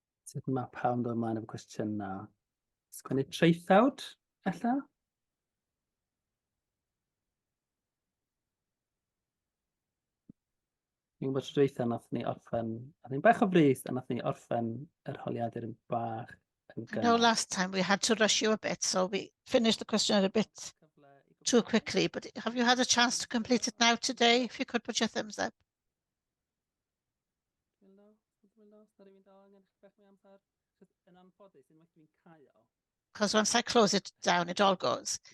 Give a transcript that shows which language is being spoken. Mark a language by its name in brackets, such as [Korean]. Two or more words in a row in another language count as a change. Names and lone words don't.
[Welsh] Sut mae pawb yn dod ymlaen efo cwestiynau? Sgwennu traethawd, ella? Fi'n gwybod tro dwytha nath ni orffen, a ni'n bach o frys, a nath ni orffen yr holiadur yn bach yn [English] I know [Welsh] gynnar. [English] last time we had to rush you a bit, so we finished the question a bit too quickly, but have you had a chance to complete it now today? If you could put your thumbs up. Because once I close it down, it all goes.